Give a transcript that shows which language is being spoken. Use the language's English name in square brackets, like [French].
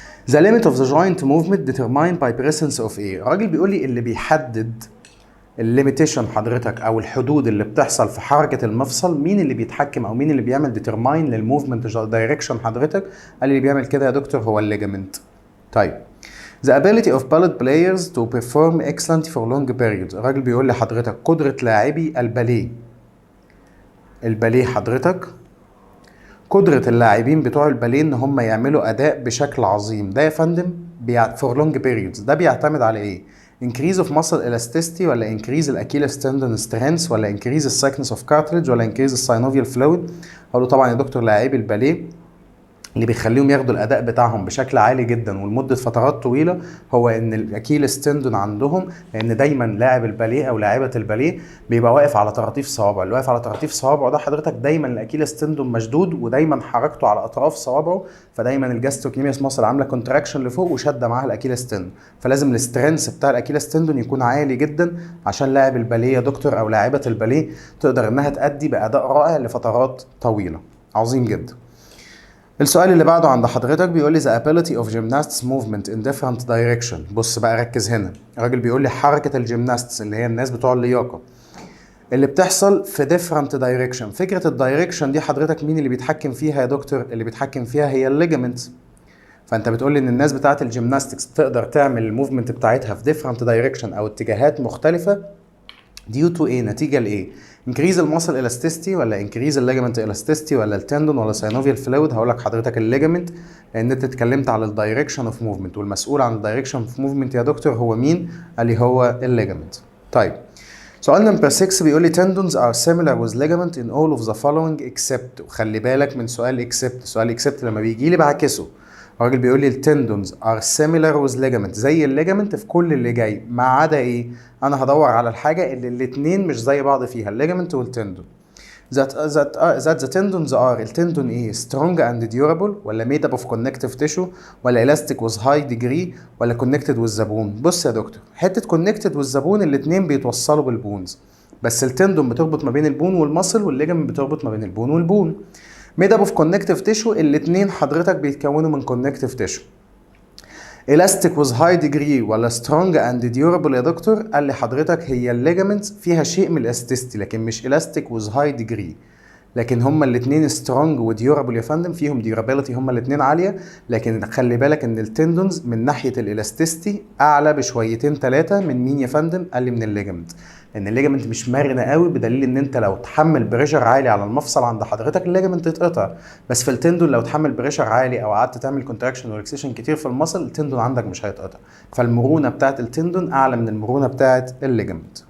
[English] The limit of the joint movement determined by presence of [Arabic] ايه؟ الراجل بيقول لي اللي بيحدد الليميتيشن حضرتك او الحدود اللي بتحصل في حركه المفصل، مين اللي بيتحكم او مين اللي بيعمل ديترماين للموفمنت دايركشن حضرتك؟ قال اللي بيعمل كده يا دكتور هو الليجامنت. طيب [English] The ability of ballet players to perform excellent for long periods. [Arabic] الراجل بيقول لي حضرتك قدره لاعبي الباليه. الباليه حضرتك قدره اللاعبين بتوع الباليه ان هم يعملوا اداء بشكل عظيم. ده يا فندم [English] for long periods [Arabic] ده بيعتمد على ايه؟ [English] increase of muscle elasticity [Arabic] ولا increase الأكيلس tendon strength ولا increase الساكنس of cartilage ولا increase الساينوفيال fluid؟ هقول له طبعا يا دكتور لاعبي الباليه اللي بيخليهم ياخدوا الاداء بتاعهم بشكل عالي جدا ولمده فترات طويله هو ان الاكيلس تندون عندهم، لان دايما لاعب الباليه او لاعبه الباليه بيبقى واقف على طراطيف صوابعه. اللي واقف على طراطيف صوابعه ده حضرتك دايما الاكيلس تندون مشدود ودايما حركته على اطراف صوابعه، فدايما الجاستروكنيميوس ماسل عامله كونتراكشن لفوق وشاده معاها الاكيلس تندون، فلازم الاسترنس بتاع الاكيلس تندون يكون عالي جدا عشان لاعب الباليه يا دكتور او لاعبه الباليه تقدر انها تأدي باداء رائع لفترات طويله. عظيم جدا. السؤال اللي بعده عند حضرتك بيقول لي [English] the ability of gymnasts movement in different direction. [Arabic] بص بقى ركز هنا. الراجل بيقول لي حركة الجيمناستس اللي هي الناس بتوع اللياقة اللي بتحصل في [English] different direction. [Arabic] فكرة الدايركشن دي حضرتك مين اللي بيتحكم فيها يا دكتور؟ اللي بيتحكم فيها هي الليجامنتس. فانت بتقول لي ان الناس بتاعت الجيمناستكس تقدر تعمل الموفمنت بتاعتها في [English] different direction [Arabic] او اتجاهات مختلفة due to ايه؟ نتيجه لايه؟ increase الماسل الاستيستي ولا increase الليجمنت الاستيستي ولا التندون ولا synovial fluid؟ هقول لك حضرتك الليجمنت، لان انت اتكلمت على الدايركشن اوف موفمنت، والمسؤول عن الدايركشن اوف موفمنت يا دكتور هو مين؟ قال لي هو الليجمنت. طيب سؤال نمبر 6 بيقول لي [English] tendons are similar with ligament in all of the following except، [Arabic] وخلي بالك من سؤال except. سؤال except لما بيجي لي بعكسه، الراجل بيقول لي التندونز [English] are similar with ligament، [Arabic] زي الليجمنت في كل اللي جاي ما عدا ايه؟ انا هدور على الحاجه اللي الاثنين مش زي بعض فيها، الليجمنت والتندون. [English] that the tendons are، [Arabic] التندون ايه؟ [English] strong and durable [Arabic] ولا [English] made up of connective tissue [Arabic] ولا [English] elastic with high degree [Arabic] ولا [English] connected with the bone؟ [Arabic] بص يا دكتور، حته connected with the bone الاثنين بيتوصلوا بالبونز، بس التندون بتربط ما بين البون والمصل، والليجمنت بتربط ما بين البون والبون. [English] made up of connective tissue [Arabic] الاثنين حضرتك بيتكونوا من connective tissue. [English] elastic with high degree [Arabic] ولا [English] strong and durable [Arabic] يا دكتور؟ قال لي حضرتك هي الليجمنتس فيها شيء من الاستيستي لكن مش elastic with high degree، لكن هما الاثنين strong وديورابل يا فندم، فيهم durability هما الاثنين عاليه، لكن خلي بالك ان التندونز من ناحيه الالاستيستي اعلى بشويتين ثلاثه من مين يا فندم؟ قال لي من الليجمنت، لان الليجمنت مش مرنه قوي، بدليل ان انت لو تحمل بريشر عالي على المفصل عند حضرتك الليجمنت يتقطع، بس في التندون لو تحمل بريشر عالي او قعدت تعمل كونتراكشن وريلاكسيشن كتير في المصل التندون عندك مش هيتقطع، فالمرونه بتاعت التندون اعلى من المرونه بتاعت الليجمنت.